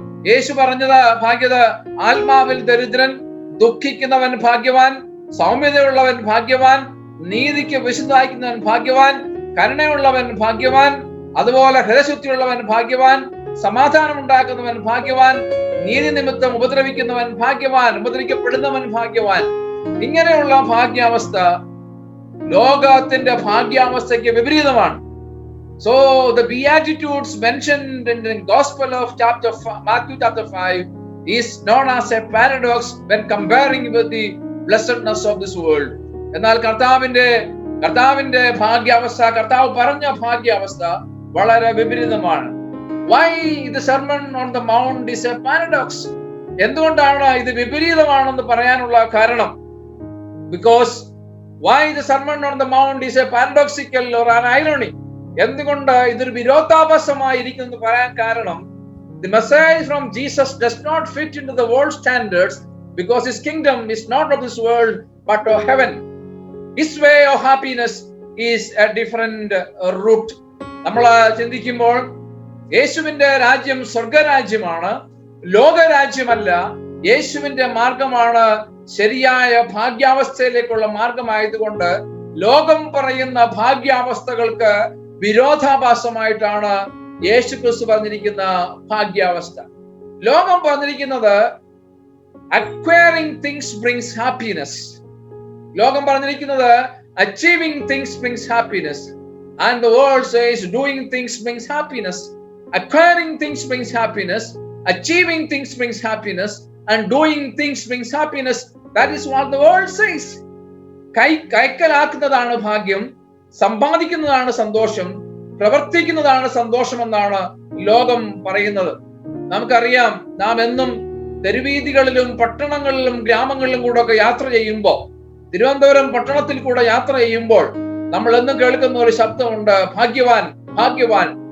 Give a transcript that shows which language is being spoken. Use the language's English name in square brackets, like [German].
[Malayalam] യേശു പറഞ്ഞത് ആത്മാവിൽ ദരിദ്രൻ, ദുഃഖിക്കുന്നവൻ ഭാഗ്യവാൻ, സൗമ്യതയുള്ളവൻ ഭാഗ്യവാൻ, നീതിക്ക് വിശുദ്ധായിക്കുന്നവൻ ഭാഗ്യവാൻ, കരുണയുള്ളവൻ ഭാഗ്യവാൻ, അതുപോലെ ഹൃദയശുദ്ധിയുള്ളവൻ ഭാഗ്യവാൻ, സമാധാനം ഉണ്ടാക്കുന്നവൻ ഭാഗ്യവാൻ, നീതി നിമിത്തം ഉപദ്രവിക്കുന്നവൻ ഭാഗ്യവാൻ, ഉപദ്രവിക്കപ്പെടുന്നവൻ ഭാഗ്യവാൻ. ഇങ്ങനെയുള്ള ഭാഗ്യാവസ്ഥ ലോകത്തിന്റെ ഭാഗ്യാവസ്ഥയ്ക്ക് വിപരീതമാണ്. [English] So the beatitudes mentioned in the Gospel of Matthew chapter 5 is known as a paradox when comparing with the blessedness of this world. [Malayalam] എന്നാൽ കർത്താവിന്റെ ഭാഗ്യാവസ്ഥ, കർത്താവ് പറഞ്ഞ ഭാഗ്യാവസ്ഥ വളരെ വിപരീതമാണ്. [English] Why the sermon on the mount is a paradox? [Malayalam] എന്തുകൊണ്ടാണ് ഇത് വിപരീതമാണെന്ന് പറയാനുള്ള കാരണം? [English] Because why the sermon on the mount is a paradoxical or an irony? [Malayalam] എന്തുകൊണ്ട് ഇതൊരു വിരോധാഭാസമായിരിക്കുന്നു പറയാൻ കാരണം, [English] the message from Jesus does not fit into the world standards because his kingdom is not of this world but of heaven. His way of happiness is a different route. [Malayalam] നമ്മൾ ചിന്തിക്കുമ്പോൾ യേശുവിന്റെ രാജ്യം സ്വർഗരാജ്യമാണ്, ലോകരാജ്യമല്ല. യേശുവിന്റെ മാർഗമാണ് ശരിയായ ഭാഗ്യാവസ്ഥയിലേക്കുള്ള മാർഗമായതുകൊണ്ട് ലോകം പറയുന്ന ഭാഗ്യാവസ്ഥകൾക്ക് വിരോധാഭാസമായിട്ടാണ് യേശുക്രിസ്തു പറഞ്ഞിരിക്കുന്ന ഭാഗ്യാവസ്ഥ. ലോകം പറഞ്ഞിരിക്കുന്നത് [English] acquiring things brings happiness. [Malayalam] ലോകം പറഞ്ഞിരിക്കുന്നത് [English] achieving things brings happiness, and the world says doing things brings happiness. Acquiring things brings happiness, achieving things brings happiness, and doing things brings happiness. That is what the world says. [Malayalam] കൈക്കലാക്കുന്നതാണ് ഭാഗ്യം, സമ്പാദിക്കുന്നതാണ് സന്തോഷം, പ്രവർത്തിക്കുന്നതാണ് സന്തോഷം എന്നാണ് ലോകം പറയുന്നത്. നമുക്കറിയാം, നാം എന്നും തെരുവീതികളിലും പട്ടണങ്ങളിലും ഗ്രാമങ്ങളിലും കൂടെ ഒക്കെ യാത്ര ചെയ്യുമ്പോൾ, തിരുവനന്തപുരം പട്ടണത്തിൽ കൂടെ യാത്ര ചെയ്യുമ്പോൾ നമ്മൾ എന്നും കേൾക്കുന്ന ഒരു ശബ്ദമുണ്ട്, ഭാഗ്യവാൻ, ഭാഗ്യവാൻ.